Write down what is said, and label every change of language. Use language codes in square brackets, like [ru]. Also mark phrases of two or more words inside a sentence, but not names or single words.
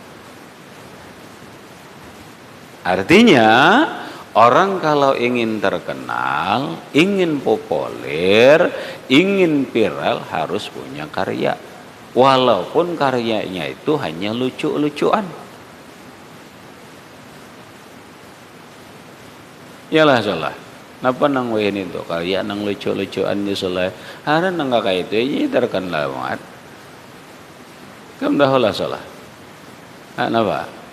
[id] Artinya, orang kalau ingin terkenal, ingin populer, ingin viral, harus punya karya. Walaupun karyanya itu hanya lucu-lucuan. Yalah salah. [bjn] Napa nang ini tuh karya nang lucu-lucuan ni salah. [id] Ada nang kayak itu ini terkenal banget. Kamu dah lah salah. Napa?